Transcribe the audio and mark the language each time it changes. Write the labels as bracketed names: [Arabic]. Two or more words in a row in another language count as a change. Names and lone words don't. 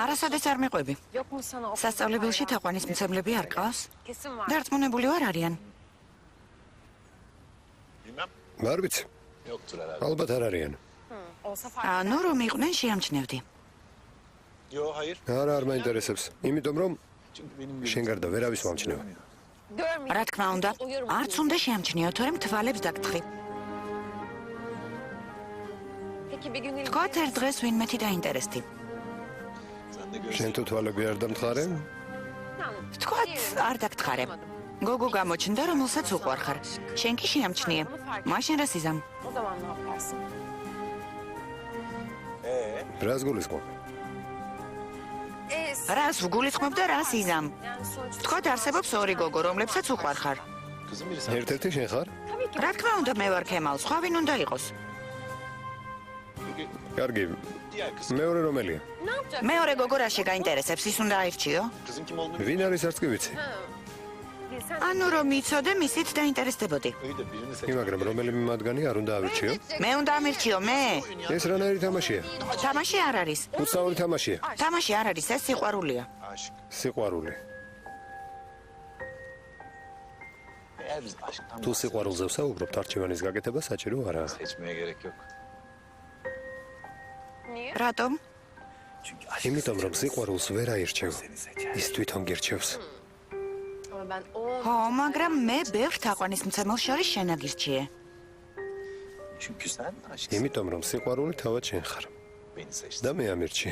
[Georgian] არასოდეს არ მიყვები. [Turkish] Yok mu sana okulda [Georgian] სასწავლებელში [Turkish] hayran? [Georgian] თაყვანისმცემლები არ ყავს? [Turkish] Kesin var. [Georgian] დარწმუნებული ვარ არიან. არ ვიცი. ალბათ არ არიან. [Turkish] Olsa fark [Georgian] ანუ რომ იყვნენ შეამჩნევდი. არა, არ მაინტერესებს. იმიტომ რომ შენ გარდა ვერავის მომჩნევა. [Turkish] görmeyeyim. [Georgian] რა თქმა უნდა, არც უნდა შეამჩნიო, თორემ თვალებს დაგთხრი. [Turkish] Peki bir gün [Georgian] თქვათ ერთ დღეს ვინმეთი დაინტერესდი. შენ თუ თვალები არ დამთხარე? თქვათ არ დაგთხარე. გოგო გამოჩნდა, რომელსაც უყვარხარ. შენ კი შეამჩნიე. მაშინ რა სიზამ? [Turkish] O zaman ne yaparsın? [Georgian] რას გულისხმობ? რას ვგულისხმობ და რა სიზამ? [Turkish] Yani sonuçta... [Georgian] თქვათ არსებობს ორი გოგო, რომლებსაც უყვარხარ. ერთ-ერთი შენ ხარ? რა თქმა უნდა მე ვარ ქემალ, სხვა ვინ უნდა იყოს? კარგი. მეორე რომელია? [Turkish] Ne yapacak? [Georgian] მეორე გოგო რა შეგაინტერესებს, ის უნდა აირჩიო? ვინ არის არც კი ვიცი. [Turkish] Bilsen [Georgian] ანუ რომ იცოდე, მისით დაინტერესდებოდი. მაგრამ რომელიმე მათგანი არ უნდა ავირჩიო? მე უნდა ამირჩიო, მე. ეს რანაირი თამაშია? თამაში არ არის. უცნაური თამაშია. თამაში არ არის, ეს სიყვარულია. სიყვარული. თუ სიყვარულზე ვსაუბრობთ, არჩევანის გაკეთება საჭირო არაა. [Turkish] niye? [Georgian] რატომ? იმიტომ რომ სიყვარულს ვერ აირჩევ. ის თვითონ გირჩევს. [Turkish] Ama ben o... [Georgian] ხო, მაგრამ მე ბევრ თაყვანისმცემელს შორის შენ აგირჩიე. იმიტომ რომ სიყვარული თავად შენ ხარ. და მე ამირჩი.